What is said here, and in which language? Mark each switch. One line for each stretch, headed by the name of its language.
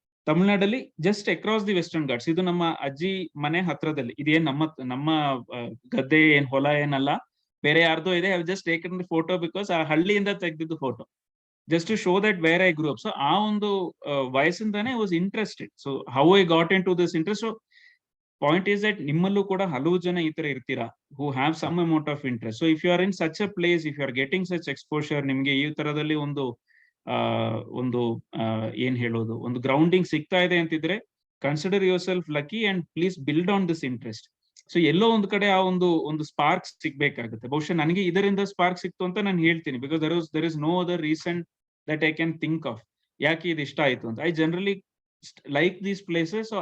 Kannada: ತಮಿಳ್ನಾಡಲ್ಲಿ
English: Just across the Western Ghats.
Kannada: ಇದು ನಮ್ಮ ಅಜ್ಜಿ ಮನೆ ಹತ್ರದಲ್ಲಿ. ಇದೇನ್ ನಮ್ಮ ಗದ್ದೆ ಏನ್ ಹೊಲ ಏನಲ್ಲ, ಬೇರೆ ಯಾರ್ದೋ ಇದೆ.
English: I just taken the photo because
Kannada: ಆ ಹಳ್ಳಿಯಿಂದ ತೆಗೆದಿದ್ದು photo,
English: just to show that where I grew up. So
Kannada: ಆ ಒಂದು ವಯಸ್ಸಿಂದಾನೆ
English: I was interested. So how I got into this interest. So point is that
Kannada: ನಿಮ್ಮಲ್ಲೂ ಕೂಡ ಹಲವು ಜನ ಈ ತರ ಇರ್ತೀರಾ,
English: who have some amount of interest. So if you are in such a place, if you are getting such exposure,
Kannada: ನಿಮ್ಗೆ ಈ ತರದಲ್ಲಿ ಒಂದು ಏನ್ ಹೇಳೋದು, ಒಂದು ಗ್ರೌಂಡಿಂಗ್ ಸಿಗ್ತಾ ಇದೆ ಅಂತಿದ್ರೆ,
English: Consider yourself lucky and please build on this interest.
Kannada: So ಎಲ್ಲೋ ಒಂದು ಕಡೆ ಆ ಒಂದು ಸ್ಪಾರ್ಕ್ ಸಿಗ್ಬೇಕಾಗುತ್ತೆ. ಬಹುಶಃ ನನಗೆ ಇದರಿಂದ ಸ್ಪಾರ್ಕ್ ಸಿಕ್ತು ಅಂತ ನಾನು ಹೇಳ್ತೀನಿ,
English: because there is no other reason that I can think of
Kannada: ಯಾಕೆ ಇದು ಇಷ್ಟ ಆಯ್ತು ಅಂತ.
English: I generally like these places.